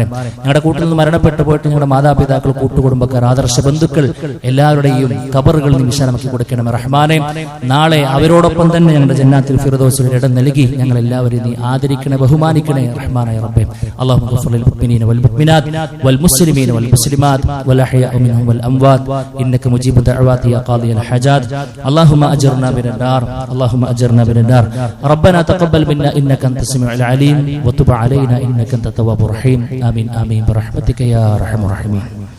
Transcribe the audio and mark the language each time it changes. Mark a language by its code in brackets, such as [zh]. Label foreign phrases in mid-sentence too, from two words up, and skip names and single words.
[ml] ഞങ്ങളുടെ കൂട്ടിൽ നിന്ന് മരണപ്പെട്ടു പോയിട്ട് ഞങ്ങളുടെ മാതാപിതാക്കൾ, കൂട്ടുകുടുംബക്കാർ, ആദർശ ബന്ധുക്കൾ എല്ലാവരുടെയും ഖബറുകൾ നീ വിശാലമാക്കി കൊടുക്കണമേ റഹ്മാനെ. നാളെ അവരോടൊപ്പം തന്നെ ഞങ്ങളുടെ ജന്നാത്തുൽ ഫിർദൗസിൽ ഇടം നൽകി ഞങ്ങൾ എല്ലാവരെയും നീ ആദരിക്കണേ, ബഹുമാനിക്കണേ റഹ്മാനായ റബ്ബേ. [ar] اللهم اغفر للمؤمنين والمؤمنات والمسلمين والمسلمات والأحياء منهم والأموات إنك مجيب الدعوات يا قاضي الحاجات. اللهم أجرنا من النار، اللهم أجرنا من النار. ربنا تقبل منا إنك أنت السميع العليم وتب علينا إنك أنت التواب الرحيم. آمين آمين برحمتك يا أرحم الراحمين.